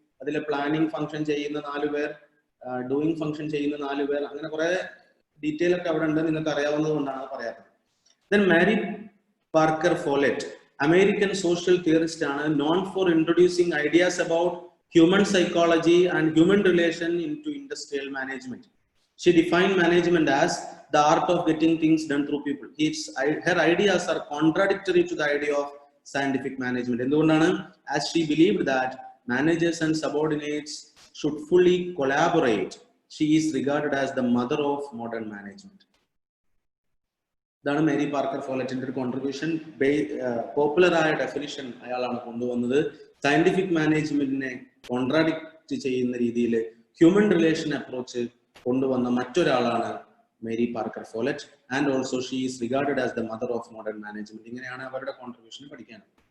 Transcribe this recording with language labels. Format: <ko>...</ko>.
<ml>അതിലെ planning function ചെയ്യുന്ന 4 പേർ, ഡൂയിങ് ഫംഗ്ഷൻ ചെയ്യുന്ന 4 പേർ, അങ്ങനെ കുറെ ഡീറ്റെയിൽ ഒക്കെ അവിടെ ഉണ്ട്. നിങ്ങൾക്ക് അറിയാവുന്നത് കൊണ്ടാണ് പറയാത്തത്.</ml> <en>Then Mary Parker Follett, American social theorist ആണ്, known for introducing ideas about human psychology and human relation into industrial management. She defined management as the art of getting things done through people. Her ideas are contradictory to the idea of scientific management.</en> <ml>എന്തുകൊണ്ടാണ്?</ml> <en>As she believed that managers and subordinates should fully collaborate. She is regarded as the mother of modern management.</en> <ml>ഇതാണ് Mary Parker ഫോലെറ്റിന്റെ ഒരു contribution. Popular ആയ definition അയാളാണ് കൊണ്ടുവന്നത്. Scientific മാനേജ്മെന്റിനെ contradict ചെയ്യുന്ന രീതിയിൽ human relation approach കൊണ്ടുവന്ന മറ്റൊരാളാണ് Mary Parker ഫോലെറ്റ്.</ml> <en>And also she is regarded as the mother of modern management.</en> <ml>ഇങ്ങനെയാണ് അവരുടെ കോൺട്രിബ്യൂഷൻ പഠിക്കാൻ.</ml>